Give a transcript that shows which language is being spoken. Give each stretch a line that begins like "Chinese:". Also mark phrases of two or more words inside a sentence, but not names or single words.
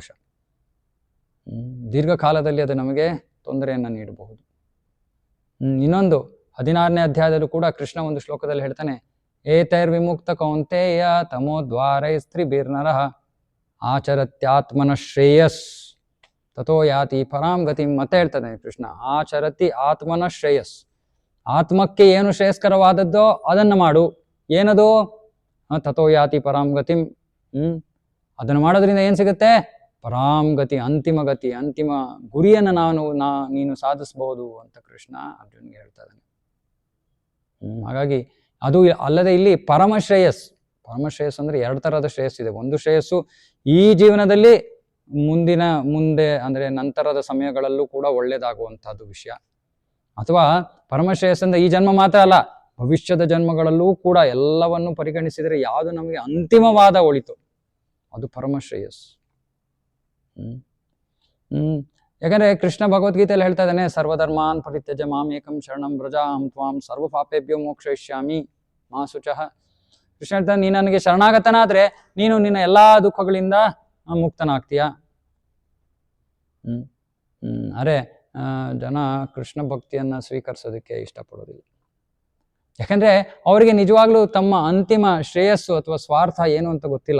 Kannada: ದೀರ್ಘಕಾಲದಲ್ಲಿ ಅದು ನಮಗೆ ತೊಂದರೆಯನ್ನು ನೀಡಬಹುದು. ಇನ್ನೊಂದು 16ನೇ ಅಧ್ಯಾಯದಲ್ಲೂ ಕೂಡ ಕೃಷ್ಣ ಒಂದು ಶ್ಲೋಕದಲ್ಲಿ ಹೇಳ್ತಾನೆ,
Sanskrit: ಏತೈರ್ವಿಮುಕ್ತ ಕೌಂತೆಯ ತಮೋದ್ವಾರೈಸ್ತ್ರಿಭಿರ್ನರಃ ಆಚರತ್ಯಾತ್ಮನ ಶ್ರೇಯಸ್ ತಥೋ ಯಾತಿ ಪರಾಂ ಗತಿ.
Kannada: ಮತ್ತೆ ಹೇಳ್ತಾನೆ ಕೃಷ್ಣ,
Sanskrit: ಆಚರತಿ ಆತ್ಮನ ಶ್ರೇಯಸ್.
Kannada: ಆತ್ಮಕ್ಕೆ ಏನು ಶ್ರೇಯಸ್ಕರವಾದದ್ದೋ ಅದನ್ನು ಮಾಡು. ಏನದು?
Sanskrit: ತಥೋ ಯಾತಿ ಪರಾಂ ಗತಿಂ.
Kannada: ಅದನ್ನು ಮಾಡೋದ್ರಿಂದ ಏನು ಸಿಗುತ್ತೆ?
Sanskrit: ಪರಾಂ ಗತಿ,
Kannada: ಅಂತಿಮ ಗತಿ, ಅಂತಿಮ ಗುರಿಯನ್ನು ನೀನು ಸಾಧಿಸಬಹುದು ಅಂತ ಕೃಷ್ಣ ಅರ್ಜುನ್ಗೆ ಹೇಳ್ತಾ ಇದ್ದಾನೆ. ಹಾಗಾಗಿ ಅದು ಅಲ್ಲದೆ ಇಲ್ಲಿ ಪರಮಶ್ರೇಯಸ್ ಅಂದ್ರೆ 2 ಥರದ ಶ್ರೇಯಸ್ಸಿದೆ. ಒಂದು ಶ್ರೇಯಸ್ಸು ಈ ಜೀವನದಲ್ಲಿ, ಮುಂದೆ ಅಂದ್ರೆ ನಂತರದ ಸಮಯಗಳಲ್ಲೂ ಕೂಡ ಒಳ್ಳೇದಾಗುವಂತಹದ್ದು ವಿಷಯ. ಅಥವಾ ಪರಮಶ್ರೇಯಸ್ಸಂದ್ರೆ ಈ ಜನ್ಮ ಮಾತ್ರ ಅಲ್ಲ, ಭವಿಷ್ಯದ ಜನ್ಮಗಳಲ್ಲೂ ಕೂಡ ಎಲ್ಲವನ್ನು ಪರಿಗಣಿಸಿದರೆ ಯಾವುದು ನಮಗೆ ಅಂತಿಮವಾದ ಒಳಿತು ಅದು ಪರಮಶ್ರೇಯಸ್. ಯಾಕಂದ್ರೆ ಕೃಷ್ಣ ಭಗವದ್ಗೀತೆಯಲ್ಲಿ ಹೇಳ್ತಾ ಇದ್ದಾನೆ,
Sanskrit: ಸರ್ವಧರ್ಮಾನ್ ಪರಿತ್ಯಜ ಮಾಂ ಏಕಂ ಶರಣಂ ವ್ರಜ ಅಹಂ ತ್ವಾಂ ಸರ್ವ ಪಾಪೇಭ್ಯೋ ಮೋಕ್ಷಯಿಷ್ಯಾಮಿ ಮಾ ಶುಚಃ.
Kannada: ಕೃಷ್ಣ ಹೇಳ್ತಾನೆ, ನೀನು ನನಗೆ ಶರಣಾಗತನಾದ್ರೆ ನೀನು ನಿನ್ನ ಎಲ್ಲಾ ದುಃಖಗಳಿಂದ ಮುಕ್ತನಾಗ್ತೀಯ. ಅರೆ ಜನ ಕೃಷ್ಣ ಭಕ್ತಿಯನ್ನ ಸ್ವೀಕರಿಸೋದಕ್ಕೆ ಇಷ್ಟಪಡೋದಿಲ್ಲ. ಯಾಕಂದ್ರೆ ಅವರಿಗೆ ನಿಜವಾಗ್ಲೂ ತಮ್ಮ ಅಂತಿಮ ಶ್ರೇಯಸ್ಸು ಅಥವಾ ಸ್ವಾರ್ಥ ಏನು ಅಂತ ಗೊತ್ತಿಲ್ಲ.